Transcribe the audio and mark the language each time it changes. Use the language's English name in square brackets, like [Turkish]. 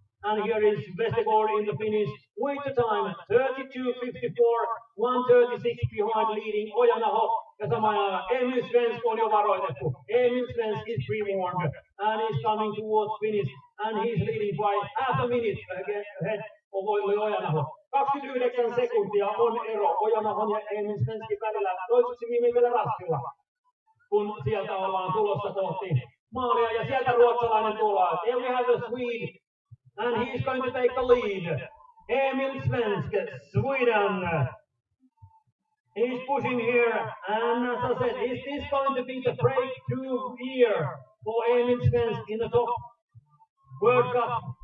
[English] And here is Westergaard in the finish with the time 32.54, 1:36 behind leading Ojanaho. [Finnish] Ja samalla Emil Svensk on jo varoitettu. [English] Emil Svensk is pre-warned and is coming towards finish and he's leading by half a minute ahead of Ojanaho. [Finnish] 29 sekuntia on ero Ojanahon ja Emil Svenskin välillä toiseksi viimeisellä rastilla, kun sieltä ollaan tulossa kohti maalia ja sieltä ruotsalainen tulee. [English] Here we have a Swede and he's going to take the lead. Emil Svensk, Sweden. He's pushing here and as I said, is this going to be the breakthrough year for Emil Svensk in the top World Cup?